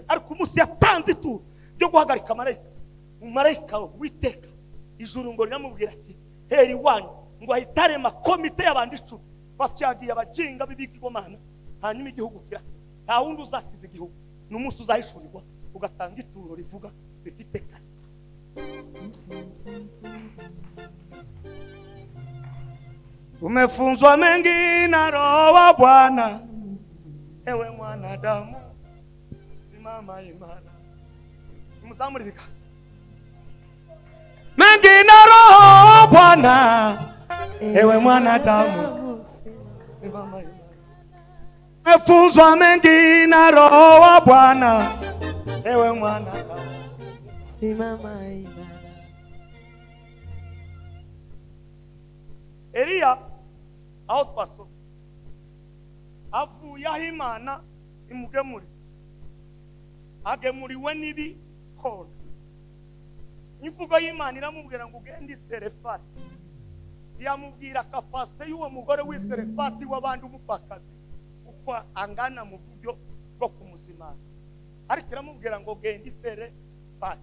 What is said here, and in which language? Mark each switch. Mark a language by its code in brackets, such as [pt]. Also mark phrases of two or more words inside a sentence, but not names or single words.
[rw] Ariko umunsi yatanze ituro ryo guhagarika marayika witeka ijuru ngo riramubwira ati heri wanyu ngo ahitarema komite y'abandi 10 bafyagiye abajinga b'ibigirwamana, hanyuma igihugu kira nta wundi uzakiza igihugu. N'umunsi uzahishurirwa ugatanga ituro rivuga bifite kalite. [sw] Umefunzwa mengi na Roho wa Bwana, ewe mwanadamu, simama imara. [rw] Muzamuri bikasi. [sw] Mengi na Roho wa Bwana, ewe mwanadamu, simama imara. Umefunzwa mengi na Roho wa Bwana, ewe mwanadamu, simama imara. [rw] Eliya aho twasoma avuye aho Imana imugemuri, agemuriwe n'ibikona. Imvugo y'Imana iramubwira ngo ugende Serefati, yamubwira kapasite y'uwo mugore w'Iserefati w'abandi umupfakazi uko angana mu buryo bwo kumuzimana, ariko iramubwira ngo gende Serefati.